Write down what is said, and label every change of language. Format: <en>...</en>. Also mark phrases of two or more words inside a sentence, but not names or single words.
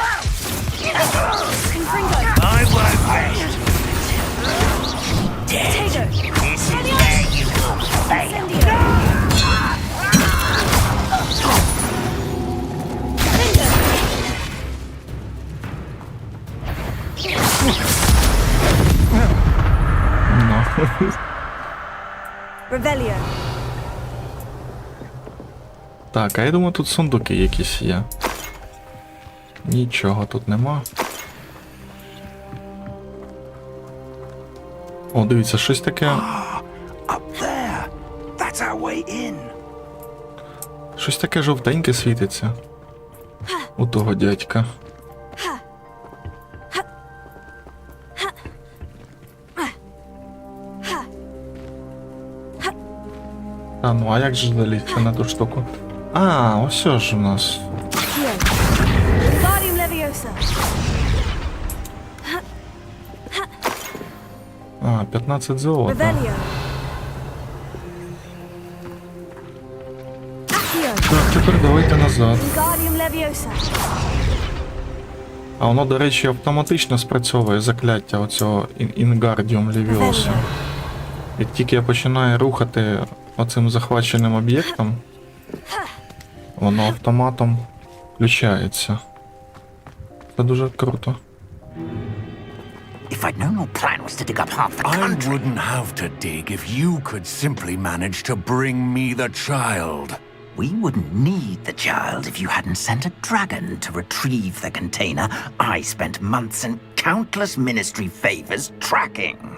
<en>I won't wait.</en> <la>Tago.</la> <en>This is where you will fail.</en> <uk>Ну.</uk> <la>Revelio.</la> <uk>Так, а я думаю, тут сундуки якісь є. Нічого тут нема. О, дивіться, щось таке.</uk> <en>Up there. That's our way in.</en> <uk>Щось таке жовтеньке світиться. У того дядька. А, ну а як же залізти на ту штуку? А, ось ж у нас.</uk> <la>Guardium Leviosa.</la> <uk>А, 15 золота.</uk> <la>Revelio. Accio.</la> <uk>Так, тепер давайте назад.</uk> <la>Guardium Leviosa.</la> <uk>А воно, до речі, автоматично спрацьовує закляття оцього Інгардіум Левіосу. Як тільки я починаю рухати оцим захваченим об'єктом, воно автоматом включається. Це дуже круто.</uk> <en>If I'd known your plan was to dig up half the I country. wouldn't have to dig if you could simply manage to bring me the child. We wouldn't need the child if you hadn't sent a dragon to retrieve the container I spent months and countless ministry favors tracking.</en>